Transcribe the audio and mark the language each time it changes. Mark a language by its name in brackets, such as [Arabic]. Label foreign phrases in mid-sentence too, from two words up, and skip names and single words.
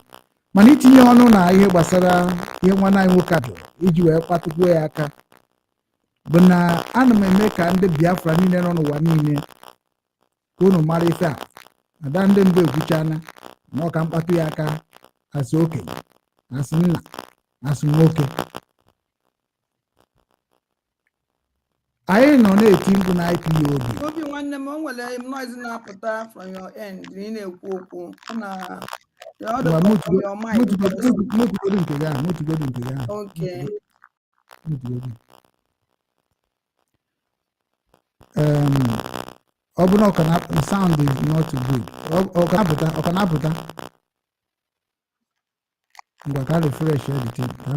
[Igbo] Mana itinye ọnụ na ihe gbasara ihe nwanne anyị nwoke ajụ iji wee kpatụkwuo ya aka bụ na ana m eme ka ndị Biafra niile nọ n'ụwa niile ka unu mara ife a. Ada ndị mbụ ekwuchana na ọ ka mkpatụ ya aka asị okenye, asị nna, asị nwoke. Anyị nọ na-eti mkpu na IPOB. Obi nwanne m o nwere noise na-apụta [English] from your end. [Igbo] Ị na-ekwu okwu na okay. Ọ bụ na [English] sound is not good. [Igbo] Ọ ka na-apụta. Ngwa ka [English] refresh the thing.